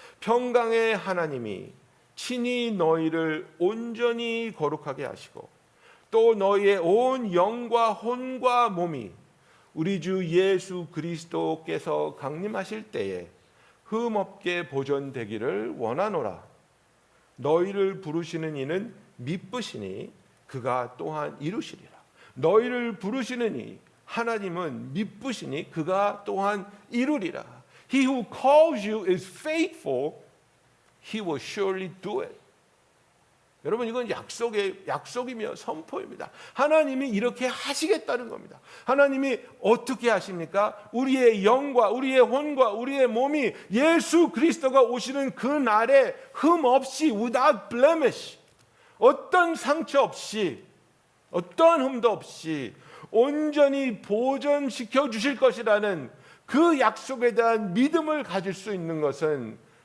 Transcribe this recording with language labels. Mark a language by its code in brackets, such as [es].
[ko] 평강의 하나님이 친히 너희를 온전히 거룩하게 하시고 또 너희의 온 영과 혼과 몸이 우리 주 예수 그리스도께서 강림하실 때에 흠없게 보존되기를 원하노라. 너희를 부르시는 이는 미쁘시니 그가 또한 이루시리라. 너희를 부르시는 이 하나님은 미쁘시니 그가 또한 이루리라. [en] He who calls you is faithful. He will surely do it. [ko] 여러분 이건 약속이며 선포입니다. 하나님이 이렇게 하시겠다는 겁니다. 하나님이 어떻게 하십니까? 우리의 영과 우리의 혼과 우리의 몸이 예수 그리스도가 오시는 그 날에 흠 없이 [en] without blemish, [ko] 어떤 상처 없이 어떤 흠도 없이 온전히 보존시켜 주실 것이라는 그 약속에 대한 믿음을 가질 수 있는 것은